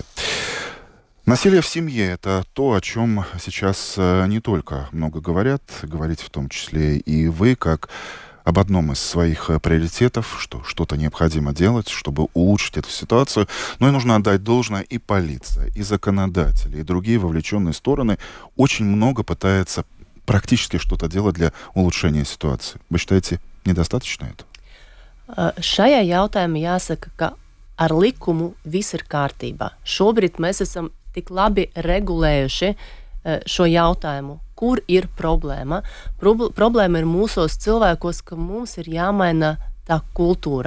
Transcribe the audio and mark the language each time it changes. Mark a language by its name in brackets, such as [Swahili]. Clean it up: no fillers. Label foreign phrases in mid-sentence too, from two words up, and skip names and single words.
[Russian] Насилие в семье – это то, о чем сейчас не только много говорят, говорите в том числе и вы, как об одном из своих приоритетов, что что-то необходимо делать, чтобы улучшить эту ситуацию. Но и нужно отдать должное и полиция, и законодатели, и другие вовлеченные стороны очень много пытаются практически что-то делать для улучшения ситуации. Вы считаете, недостаточно этого? [Latvian] Šajā jautājumā jāsaka, ka ar likumu viss ir kārtībā. Šobrīd mēs esam tik labi regulējuši šo jautājumu, kur ir problēma. Problēma ir mūsos cilvēkos, ka mums ir jāmaina tā kultūra.